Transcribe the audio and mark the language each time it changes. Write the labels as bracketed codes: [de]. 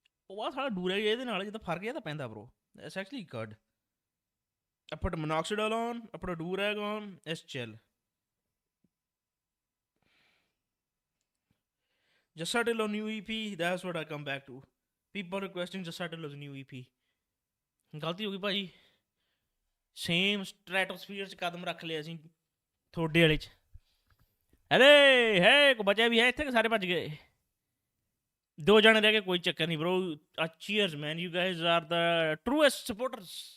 [pa] ਉਹ ਆ ਸਾਲਾ ਦੂਰ ਹੈ ਇਹਦੇ ਨਾਲ ਜਦੋਂ ਫਰਕ ਜਿਹਾ ਤਾਂ ਪੈਂਦਾ bro. [en] That's actually good. I put a minoxidil on, I put a durag on, it's chill. Jasatil on new EP, that's what I come back to. People requesting Jasatil as a new EP. [pa] ਗਲਤੀ ਹੋ ਗਈ ਭਾਈ, same ਸਟ੍ਰੈਟੋਸਫੀਅਰ 'ਚ ਕਦਮ ਰੱਖ ਲਿਆ ਅਸੀਂ ਥੋੜੇ ਵਾਲੇ 'ਚ। ਅਰੇ ਹੈ ਕੋ ਬਚਿਆ ਵੀ ਹੈ ਇੱਥੇ ਕਿ ਸਾਰੇ ਭੱਜ ਗਏ? 2 ਜਣੇ ਰਹਿ ਗਏ, ਕੋਈ ਚੱਕਰ ਨਹੀਂ bro. [en] Cheers man, you guys are the truest supporters.